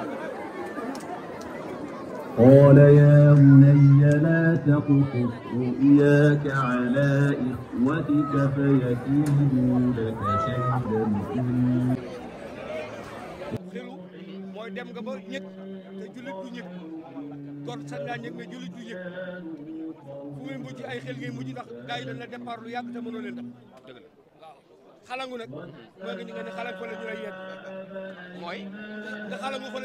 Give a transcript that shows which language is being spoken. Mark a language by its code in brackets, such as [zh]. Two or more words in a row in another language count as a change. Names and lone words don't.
[ar] قال يا بني لا تقصص رؤياك على إخوتك فيكيدوا لك كيدا [wo] mooy dem nga ba ñëg te jullit du ñëg kon sax ngaa ñëg mais jullit du ñëg fu muy mujj ay xel ngay mujj ndax gars yi dañ la départ lu yàgg te mënoo leen def dëgg la waaw xalangu nag mooy nga ñu nga ne xalang fa la ñu lay yedd mooy nga xalangu fa la